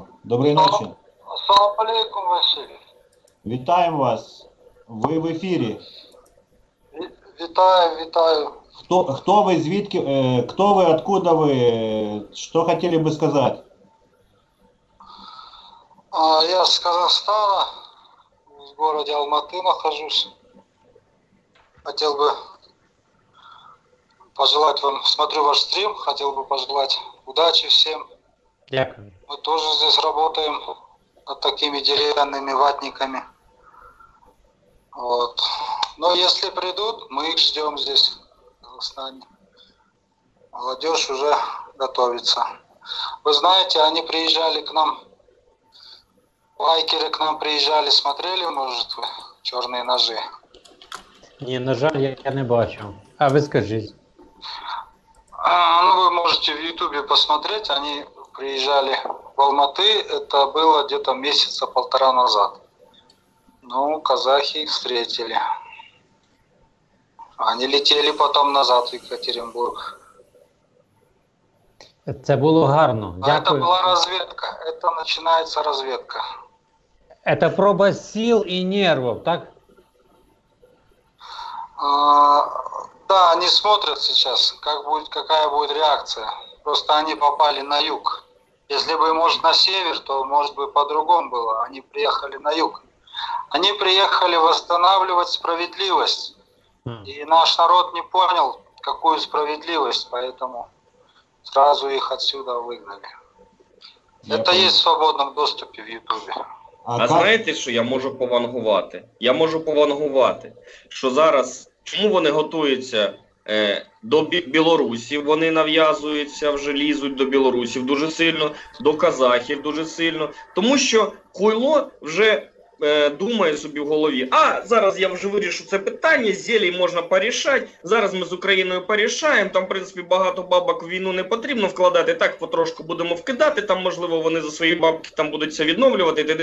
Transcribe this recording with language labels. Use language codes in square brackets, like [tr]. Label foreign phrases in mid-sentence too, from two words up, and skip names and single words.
[uk] Доброї ночі. [ar] سلام عليكم, Василий. [uk] Вітаємо вас. Ви в ефірі. Витаю. Хто ви, звідки, хто ви, откуда ви, що хотіли би сказати? [ru] Я с Казахстана, в городе Алматы нахожусь. Хотел бы пожелать вам, смотрю ваш стрим, хотел бы пожелать удачи всем. Дякую. Мы тоже здесь работаем над такими деревянными ватниками. Вот. Но если придут, мы их ждем здесь, в Казахстане. Молодежь уже готовится. Вы знаете, они приезжали к нам, байкеры к нам приезжали, смотрели, может, вы «Черные ножи»? [uk] Ні, на жаль, я не бачу. А ви скажіть. [ru] Ну, вы можете в Ютубе посмотреть, они приезжали в Алматы, это было где-то месяца полтора назад. Ну, казахи их встретили. Они летели потом назад в Екатеринбург. [uk] Це було гарно. [ru] А это [uk] Дякую. [ru] была разведка, это начинается разведка. [uk] Це проба сил і нервів, так? [ru] Да, они смотрят сейчас, какая будет реакция. Просто они попали на юг. Если бы, может, на север, то, может быть, по-другому было. Они приехали на юг. Они приехали восстанавливать справедливость. И наш народ не понял, какую справедливость, поэтому сразу их отсюда выгнали. Это есть в свободном доступе в Ютубе. [uk] А знаєте, що я можу повангувати? Я можу повангувати, що зараз, чому вони готуються до білорусів, вони нав'язуються, вже лізуть до білорусів дуже сильно, до казахів дуже сильно, тому що хуйло вже думає собі в голові, зараз я вже вирішу це питання, зелій можна порішати, зараз ми з Україною порішаємо, там, в принципі, багато бабок в війну не потрібно вкладати, так потрошку будемо вкидати, там, можливо, вони за свої бабки там будуть все відновлювати, т.д.